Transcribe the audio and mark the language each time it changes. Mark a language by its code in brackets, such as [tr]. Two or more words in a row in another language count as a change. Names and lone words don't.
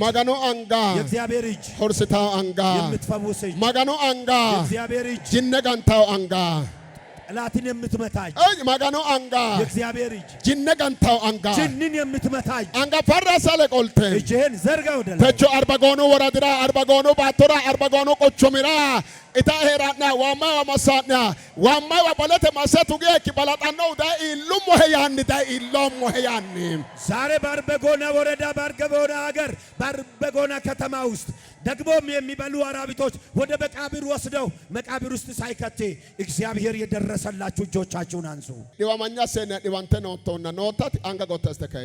[ktb] መገኖ አንጋ [am] የእግዚአብሔር እጅ [ktb] ሆርስታው አንጋ [am] የምትፈውስ እጅ [ktb] መገኖ አንጋ [am] የእግዚአብሔር እጅ [ktb] ጅነጋንታው አንጋ [am] ጠላትን የምትመታጅ [ktb] መገኖ አንጋ [am] የእግዚአብሔር እጅ [ktb] ጅነጋንታው አንጋ [am] ጅንን የምትመታጅ [ktb] አንጋ ፈራሳለ ቆልቴ [am] እጅህን ዘርጋ ወደ ላይ [ktb] ተቾ አርባጎኖ ወራድራ አርባጎኖ ባቶራ አርባጎኖ ቆቾሚራ ኢታ ሄራና ዋማ ወማሳና ዋማ ወበለተ ማሰቱ ገክ ባላጣነው ዳይ ኢሉም ወህያን ዳይ ኢሎም ወህያን [am] ዛሬ በአርበጎና ወረዳ በአርበጎና ሀገር በአርበጎና ከተማ ውስጥ ደግሞም የሚበሉ አራቢቶች ወደ መቃብር ወስደው መቃብር ውስጥ ሳይከቴ እግዚአብሔር የደረሰላችሁ እጆቻችሁን አንሱ። [ktb] ዲዋማኛ ሰነ ዲዋንተ ነውተውና ነውታት አንጋ ጎተስ ተካይሲ